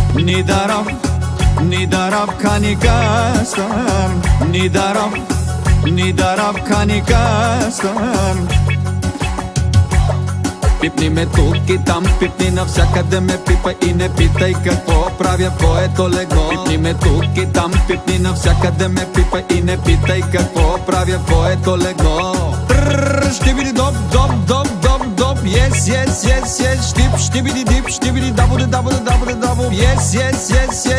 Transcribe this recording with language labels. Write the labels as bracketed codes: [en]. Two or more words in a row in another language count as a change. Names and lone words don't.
[bg] Nidarab kani kastan Nidarab kani kastan. Пипни ме тук и там, пипни навсякъде ме пипа и не питай какво правя в твоето легло. Пипни ме тук и там, пипни навсякъде ме пипа и не питай какво правя в твоето легло. Ще види доп, доп, доп, доп, доп, [en] yes, yes, yes, yes, [bg] штип, ще види дип, ще види дабо, дабо, дабо, дабо, [en] yes, yes, yes, yes.